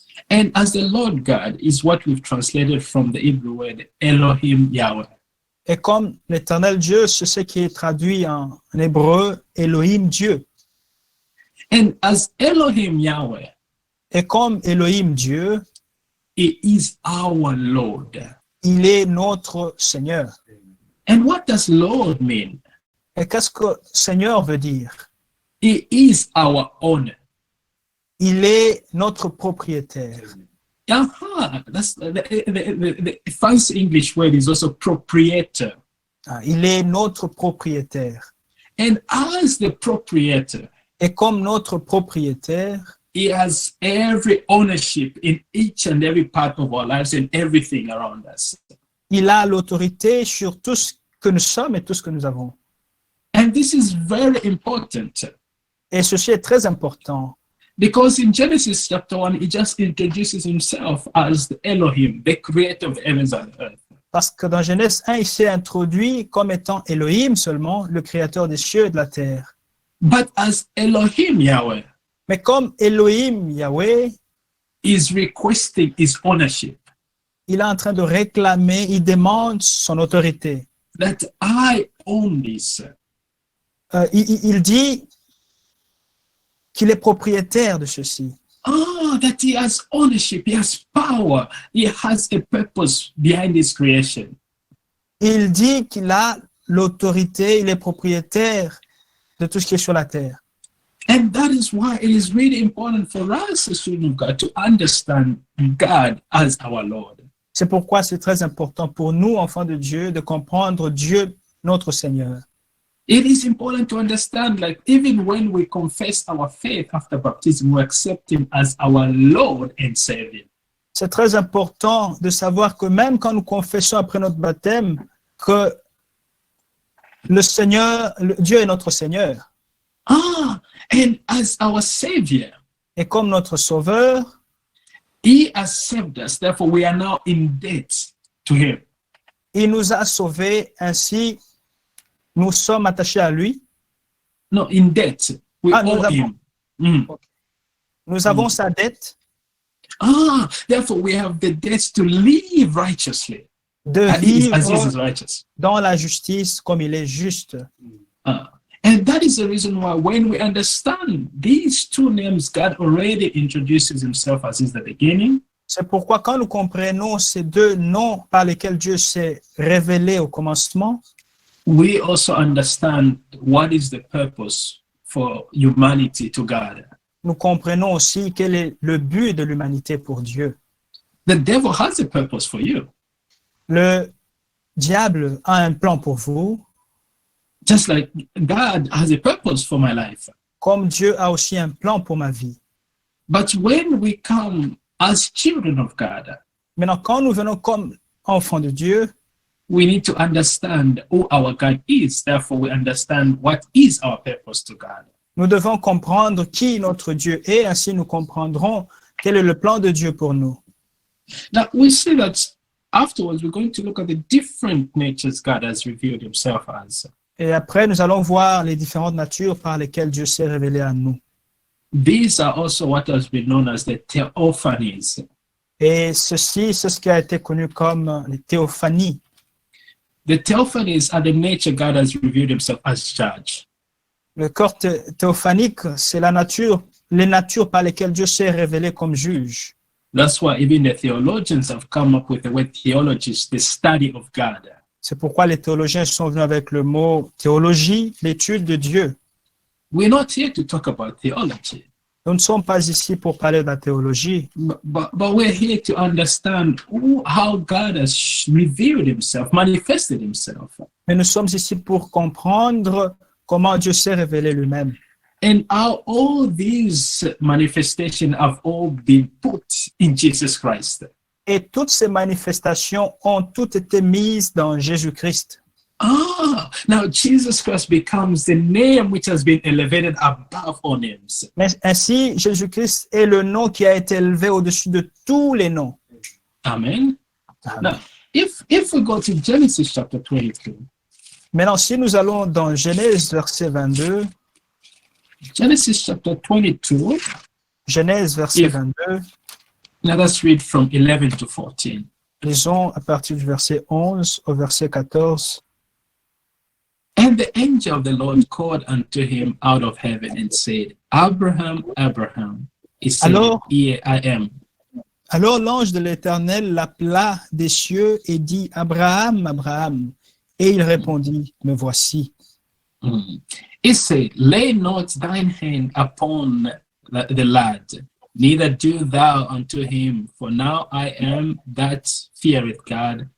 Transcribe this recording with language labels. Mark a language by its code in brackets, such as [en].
[en] And as the Lord God is what we've translated from the Hebrew word Elohim Yahweh. [fr] Et comme l'Éternel Dieu, c'est ce qui est traduit en hébreu Elohim Dieu. [en] And as Elohim Yahweh, [fr] Et comme Elohim Dieu, [en] he is our Lord. [fr] il est notre Seigneur. [en] And what does Lord mean? [fr] Et qu'est-ce que Seigneur veut dire? [en] He is our owner. [fr] Il est notre propriétaire. [en] That's the fancy English word is also proprietor. [fr] Il est notre propriétaire. [en] And as the proprietor, [fr] Et comme notre propriétaire, [en] he has every ownership in each and every part of our lives and everything around us. [fr] il a l'autorité sur tout ce que nous sommes et tout ce que nous avons. [en] And this is very important [fr] Et ceci est très important. [en] because in Genesis chapter 1, he just introduces himself as the Elohim, the creator of the heavens and the earth. [fr] Parce que dans Genèse 1, il s'est introduit comme étant Elohim seulement, le créateur des cieux et de la terre. [en] But as Elohim Yahweh [fr] Mais comme Elohim Yahweh, [en] is requesting his ownership, [fr] il est en train de réclamer, il demande son autorité. [en] that I own this. [fr] Il dit qu'il est propriétaire de ceci. [en] That he has ownership, he has power, he has a purpose behind his creation. [fr] Il dit qu'il a l'autorité, il est propriétaire de tout ce qui est sur la terre. [en] And that is why it is really important for us as children of God to understand God as our Lord. [fr] C'est pourquoi c'est très important pour nous, enfants de Dieu, de comprendre Dieu, notre Seigneur. [en] It is important to understand, like, even when we confess our faith after baptism, we accept him as our Lord and Savior. [fr] C'est très important de savoir que même quand nous confessons après notre baptême que le Seigneur, Dieu est notre Seigneur. [en] And as our Savior, [fr] Et comme notre Sauveur, [en] he has saved us. Therefore, we are now in debt to him. [fr] il nous a sauvés, ainsi nous sommes attachés à lui. [en] No, in debt. We [fr] nous [en] owe [fr] avons- [en] him. [fr] Nous avons sa dette [en] Therefore, we have the debt to live righteously. [fr] de [en] As he is [fr] vivre [en] righteous. [fr] dans la justice comme il est juste. [en] And that is the reason why when we understand these two names, God already introduces himself as is the beginning. [fr] C'est pourquoi quand nous comprenons ces deux noms par lesquels Dieu s'est révélé au commencement, [en] We also understand what is the purpose for humanity to God. [fr] nous comprenons aussi quel est le but de l'humanité pour Dieu. [en] The devil has a purpose for you, [fr] Le diable a un plan pour vous, [en] just like God has a purpose for my life. [fr] comme Dieu a aussi un plan pour ma vie. [en] But when we come as children of God, [fr] Maintenant, quand nous venons comme enfants de Dieu, [en] we need to understand who our God is. Therefore, we understand what is our purpose to God. [fr] nous devons comprendre qui notre Dieu est, ainsi nous comprendrons quel est le plan de Dieu pour nous. [en] Now, we see that afterwards, we're going to look at the different natures God has revealed himself as. [fr] Et après, nous allons voir les différentes natures par lesquelles Dieu s'est révélé à nous. [en] These are also what has been known as the theophanies. [fr] Et ceci, c'est ce qui a été connu comme les théophanies. [en] The theophanies are the nature God has revealed himself as judge. [fr] Le corps théophanique, c'est la nature, les natures par lesquelles Dieu s'est révélé comme juge. [en] That's why even the theologians have come up with the word theology, the study of God. [fr] C'est pourquoi les théologiens sont venus avec le mot théologie, l'étude de Dieu. [en] We're not here to talk about theology, [fr] Nous ne sommes pas ici pour parler de la théologie, [en] but we're here to understand how God has revealed himself, manifested himself, [fr] mais nous sommes ici pour comprendre comment Dieu s'est révélé lui-même. [en] and how all these manifestations have all been put in Jesus Christ. [fr] Et toutes ces manifestations ont toutes été mises dans Jésus-Christ. [en] Now Jesus Christ becomes the name which has been elevated above all names. [fr] Mais ainsi, Jésus-Christ est le nom qui a été élevé au-dessus de tous les noms. [en] Amen. Now, if we go to Genesis chapter 22, [fr] Maintenant, si nous allons dans Genèse verset 22, [en] Genesis chapter 22, [fr] Genèse verset [en] If- [fr] 22, [en] let us read from 11 to 14. [fr] lisons à partir du verset 11 au verset 14. [en] And the angel of the Lord called unto him out of heaven and said, Abraham, Abraham. He said, [fr] Alors- [en] Here I am. [fr] Alors l'ange de l'Éternel l'appela des cieux et dit, Abraham, Abraham. Et il répondit, me voici. [en] He said, Lay not thine hand upon the lad, neither do thou unto him, for now I am that feareth God.